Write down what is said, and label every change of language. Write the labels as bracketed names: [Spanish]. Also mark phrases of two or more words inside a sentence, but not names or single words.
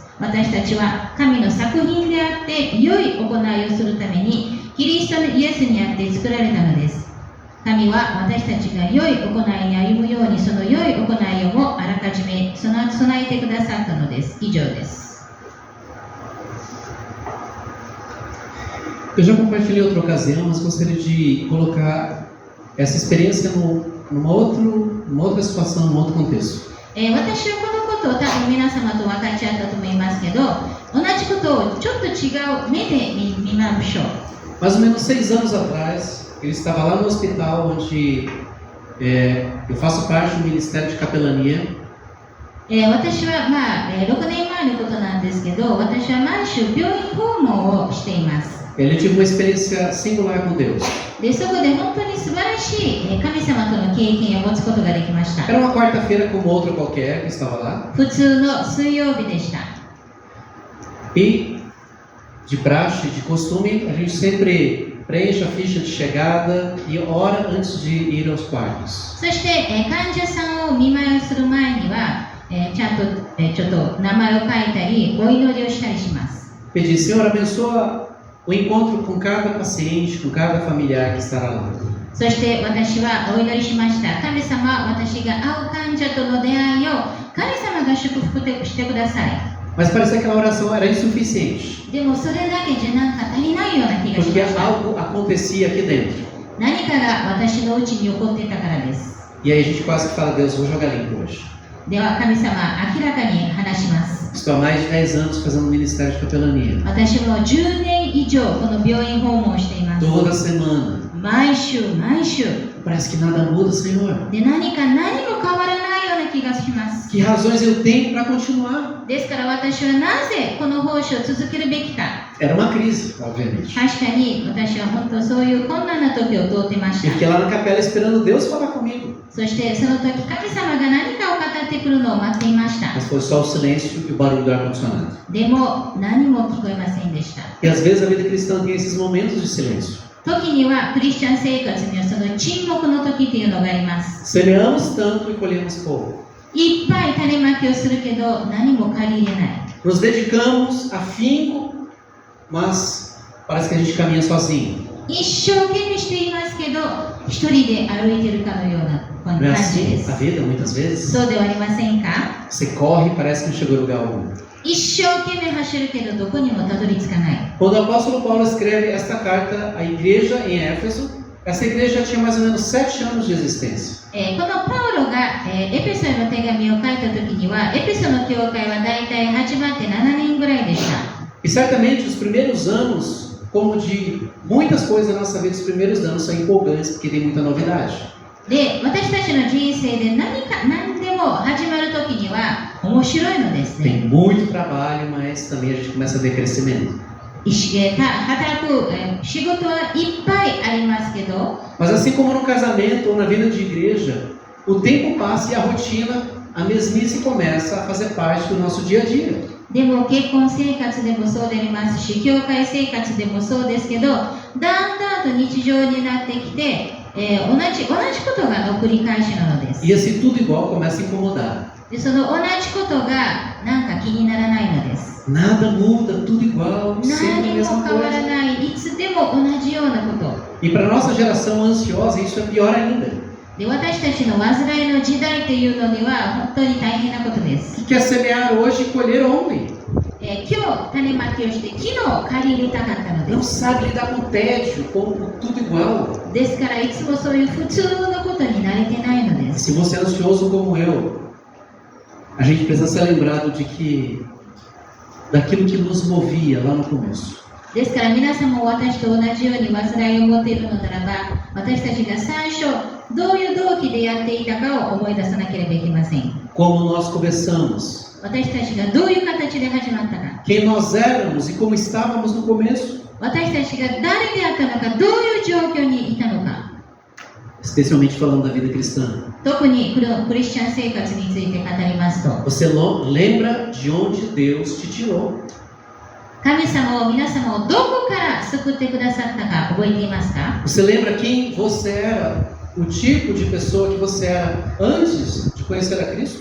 [Japanese] 私たちは神の作品であって良い行いをするためにキリストイエスにあって作られたのです。神は私たちが良い行いに歩むようにその良い行いをもあらかじめ備えてくださったのです。以上です。 [Portuguese] Eu já compartilhei em outra ocasião, mas gostaria de colocar essa experiência numa outra situação, num outro contexto. [Japanese] 私はこのことを多分皆様と分かち合ったと思いますけど、同じことをちょっと違う目で見ましょう。 [Portuguese] Mais ou menos 6 anos atrás, ele estava lá no hospital onde eu faço parte do Ministério de Capelania. [Japanese] 私は6年前のことなんですけど、私は毎週病院訪問をしています。 [Portuguese] Ele tive uma experiência singular com Deus. [Japanese] で、そこで本当に素晴らしい神様との経験を持つことができました。 [Portuguese] Era uma quarta-feira como outra qualquer que estava lá. [Japanese] 普通の水曜日でした。 [Portuguese] E, de praxe, de costume, a gente sempre preenche a ficha de chegada e ora antes de ir aos quartos. [Japanese] そして、患者さんを見舞いをする前には、ちゃんと、ちょっと名前を書いたり、お祈りをしたりします。 [Portuguese] Pedi, Senhor, abençoa o encontro com cada paciente, com cada familiar que estará lá. [Japanese] そして私はお祈りしました。神様、私が会う患者との出会いを神様が祝福してください。 [Portuguese] Mas parecia que aquela oração era insuficiente. [Japanese] でもそれだけじゃなんか足りないような気がし [Portuguese] Porque [Japanese] ました。 [Portuguese] algo acontecia aqui dentro. [Japanese] 何かが私のうちに起こっていたからです。 [Portuguese] E aí a gente quase que fala, Deus, vou jogar limpo hoje. [Japanese] では神様、明らかに話します。 [Portuguese] Estou há mais de 10 anos fazendo o Ministério de Capelania. [Japanese] 私も10年以上この病院訪問をしています。 [Portuguese] Toda semana. [Japanese] 毎週。 [Portuguese] Parece que nada muda, Senhor. [Japanese] で、何も変わらないような気がします。 [Portuguese] Que razões eu tenho para continuar? [Japanese] ですから私はなぜこの奉仕を続けるべきか。 [Portuguese] Era uma crise, obviamente. [Japanese] 確かに私は本当そういう困難な時を通ってまし [Portuguese] E [Japanese] た。 [Portuguese] fiquei lá na capela esperando Deus falar comigo. [Japanese] そしてその時神様が何かを語ってくるのを待っていました。 [Portuguese] Mas foi só o silêncio e o barulho do ar-condicionado. [Japanese] でも何も聞こえませんでした。 [Portuguese] E às vezes a vida cristã tem esses momentos de silêncio. [Japanese] 時にはクリスチャン生活にはその沈黙の時っていうのがあります。 [Portuguese] Semeamos tanto e colhemos pouco. [Japanese] いっぱい種まきをするけど何も借り入れない。 [Portuguese] Nos dedicamos afinco, mas parece que a gente caminha sozinho. [Japanese] 一生懸命していますけど一人で歩いているかのような [Portuguese] Não [Japanese] 感 [Portuguese] é [Japanese] じで [Portuguese] assim [Japanese] す。 [Portuguese] a vida muitas vezes? [Japanese] そうではありませんか？ [Portuguese] Você corre e parece que não chegou a lugar algum. [Japanese] 一生懸命走るけどどこにもたどり着かない。 [Portuguese] Quando o apóstolo Paulo escreve esta carta à igreja em Éfeso, essa igreja já tinha mais ou menos 7 anos de existência. [Japanese] このパウロが、エペソへの手紙を書いた時にはエペソの教会はだいたい始まって7年ぐらいでした。 [Portuguese] E certamente os primeiros anos como de muitas coisas na nossa vida, os primeiros anos são empolgantes porque tem muita novidade. [Japanese] で、私たちの人生で何でも始まるときには面白いのですね。 [Portuguese] Tem muito trabalho, mas também a gente começa a ver crescimento. [Japanese] 働く仕事はいっぱいありますけど、 [Portuguese] Mas assim como no casamento ou na vida de igreja, o tempo passa e a rotina, a mesmice começa a fazer parte do nosso dia a dia. [Japanese] でも結婚生活でもそうでありますし、教会生活でもそうですけど、だんだんと日常になってきて、同じことが繰り返しなのです。 [Portuguese] E esse tudo igual começa a incomodar. [Japanese] でその同じことがなんか気にならないのです。 [Portuguese] Nada muda, tudo igual, sempre a [Japanese] 何も [Portuguese] mesma [Japanese] 変わら [Portuguese] coisa. [Japanese] ない、いつでも同じようなこと。 [Portuguese] E para nossa geração ansiosa, isso é pior ainda. [Japanese] で私たちの煩いの時代というのには本当に大変なことです。 [Portuguese] Que quer semear hoje e colher ontem. [Japanese] 今日種まきをして昨日借り入れたかったの [Portuguese] Não [Japanese] です。 [Portuguese] sabe lidar com o tédio, com tudo igual. [Japanese] ですからいつもそういう普通のことに慣れてないので [Portuguese] E [Japanese] す。 [Portuguese] se você é ansioso como eu, a gente precisa ser lembrado de que daquilo que nos movia lá no começo. [Japanese] ですから皆さんも私と同じように煩いを持っているのならば、私たちが最初どういう動機でやっていたかを思い出さなければいけません。 [Portuguese] Como nós começamos, [Japanese] 私たちがどういう形で始まったか、 [Portuguese] quem nós éramos e como estávamos no começo. [Japanese] 私たちが誰であったのか、どういう状況にいたのか、 [Portuguese] Especialmente falando da vida cristã. [Japanese] 特にクリスチャン生活について語りますと、 [Portuguese] Você lembra de onde Deus te tirou? [Japanese] 神様を皆様をどこから救ってくださったか覚えていますか？ [Portuguese] Você lembra quem você era? O tipo de pessoa que você era antes de conhecer a Cristo?